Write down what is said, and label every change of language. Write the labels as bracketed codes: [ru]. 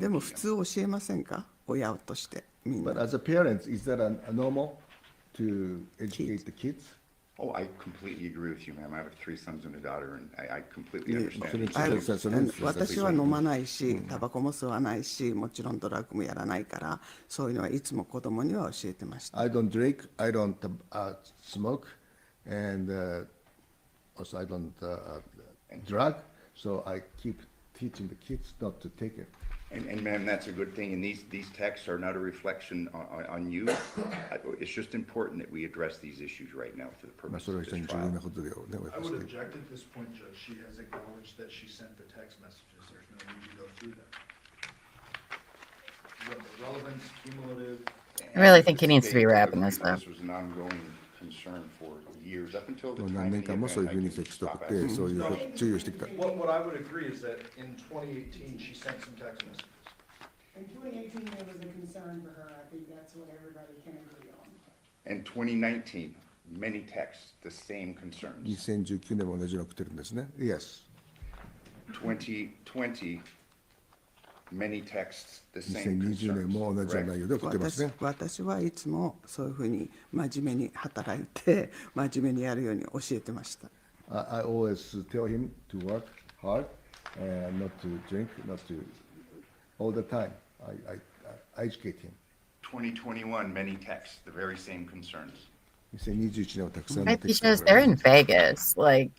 [ja] でも普通教えませんか、親としてみんな。 [en] But as a parent, is that normal to educate the kids? Oh, I completely agree with you, ma'am. I have 3 sons and a daughter, and I completely understand. [ja] 私は飲まないし、タバコも吸わないし、もちろんドラッグもやらないから、そういうのはいつも子供には教えてました。 [en] I don't drink, I don't smoke, and also I don't drug, so I keep teaching the kids not to take it. And ma'am, that's a good thing. And these texts are not a reflection on you. It's just important that we address these issues right now for the purpose of this trial. I would object at this point, Judge. She has acknowledged that she sent the text messages. There's no need to go through them. The relevance, cumulative. I really think he needs to be wrapping this up. This was an ongoing concern for years up until the time [ja] 何年間もそういうふうにテキストを送ってそういう注意をしてきた。 [en] What I would agree is that in 2018 she sent some text messages. In 2018, there was a concern for her. I think that's what everybody can agree on. In 2019, many texts, the same concerns. [ja] 2019年も同じの送ってるんですね。 [en] Yes. 2020, many texts, the same [ja] 2020年も同じような内容で送ってますね。私はいつもそういうふうに真面目に働いて真面目にやるように教えてました。 [en] I always tell him to work hard and not to drink, not to all the time. I educate him. 2021, many texts, the very same concerns. [ja] 2021年はたくさんの [en] Right, [ja] テキストを [en] because they're in Vegas. Like,